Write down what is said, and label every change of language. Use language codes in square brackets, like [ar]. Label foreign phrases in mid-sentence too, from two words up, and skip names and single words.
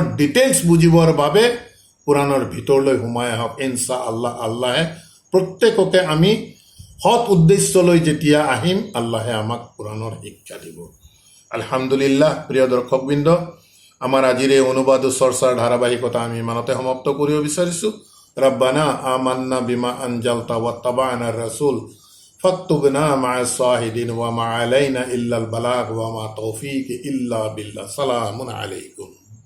[as] ডিটেইলছ বুজিবৰ বাবে কুৰাণৰ ভিতৰলৈ সোমাই আহক ইনশাআল্লাহ আল্লাহে প্ৰত্যেককে আমি সৎ উদ্দেশ্যলৈ যেতিয়া আহিম আল্লাহে আমাক কুৰাণৰ শিক্ষা দিব আলহামদুলিল্লাহ প্ৰিয় দৰ্শকবৃন্দ আমাৰ আজিৰ এই অনুবাদ চৰ্চাৰ ধাৰাবাহিকতা আমি ইমানতে সমাপ্ত কৰিব বিচাৰিছোঁ [ar] ربنا آمنا بما أنزلت واتبعنا الرسول فاكتبنا مع الشاهدين وما علينا إلا البلاغ وما توفيق إلا بالله سلام عليكم